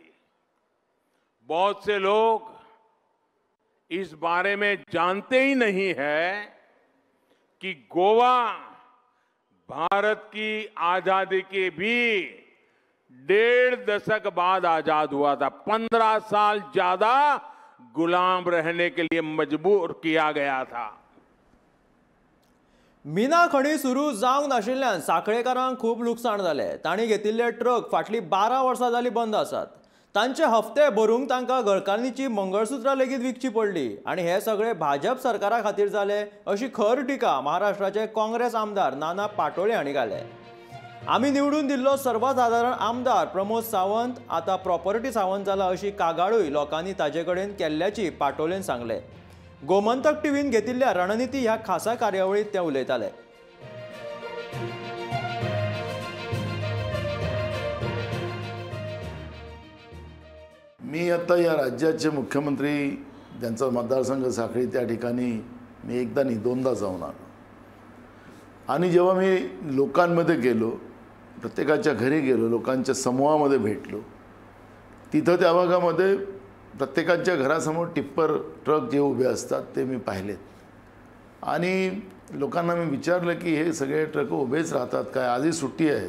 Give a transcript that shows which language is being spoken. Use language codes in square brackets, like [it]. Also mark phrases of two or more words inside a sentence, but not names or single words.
[hi] बहुत से लोग इस बारे में जानते ही नहीं है कि गोवा भारत की आजादी के भी 1.5 दशक बाद आजाद हुआ था। 15 साल ज्यादा गुलाम रहने के लिए मजबूर किया गया था। [kok] मिना खणी सुरू जावंक नाशिल्ल्यान साखळेकारांक खूब लुकसाण जालें। तांणी घेतिल्ले ट्रक फाटलीं 12 वर्सां जालीं बंद आसात। तांचे हफ्ते भरूंक तांकां घरकान्नीची मंगळसुत्रां लेगीत विकची पडली आनी हे सगळे भाजप सरकारा खातीर जाले अशी खर टिका महाराष्ट्राचे काँग्रेस आमदार नाना पाटोळे हांणी घाले। आमी निवडून दिल्लो सर्वसाधारण आमदार प्रमोद सावंत आतां प्रॉपर्टी सावंत जाला अशी कागाळूय लोकांनी ताजे कडेन केल्ल्याची पाटोलेन सांगले। गोमंतक टीव्हीन घेतिल्ल्या रणनीती ह्या खासा कार्यावळीत ते उलयताले। [mr] मी आता या राज्याचे मुख्यमंत्री ज्यांचा मतदारसंघ साखळी त्या ठिकाणी मी एकदा नाही दोनदा जाऊन आलो आणि जेव्हा मी लोकांमध्ये गेलो, प्रत्येकाच्या घरी गेलो, लोकांच्या समूहामध्ये भेटलो, तिथं त्या भागामध्ये प्रत्येकाच्या घरासमोर टिप्पर ट्रक जे उभे असतात ते मी पाहिलेत आणि लोकांना मी विचारलं की हे सगळे ट्रक उभेच राहतात काय, आजही सुट्टी आहे?